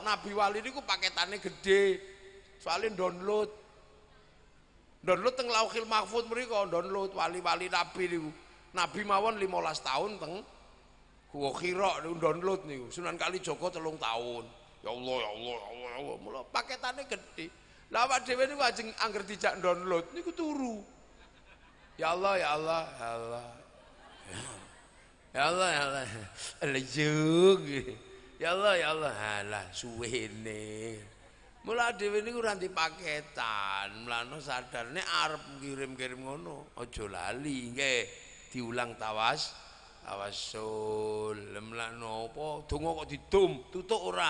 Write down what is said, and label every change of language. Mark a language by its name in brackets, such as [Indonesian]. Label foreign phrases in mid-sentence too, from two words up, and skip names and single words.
[Javanese] Nabi wali niku paketane gede. Soalé download teng Lauhil Mahfuz mriko download wali-wali nabi niku. Nabi mawon 15 tahun teng Gua Hira niku download niku. Sunan Kalijaga 3 tahun. Ya Allah, ya Allah, ya Allah, ya Allah. Mula paketane gede. Lah awak dhewe niku ajeng angger dijak download niku turu. Ya Allah, ya Allah, ya Allah. Ya Allah, ya Allah. Lejug. Ya Allah, ya Allah. Halah suwene. Mula dhewe niku ora ndek paketan. Mulane sadar nek arep kirim-kirim ngono, aja lali nggih. Diulang tawasul. Lemlan apa? Donga kok didum, tutuk ora?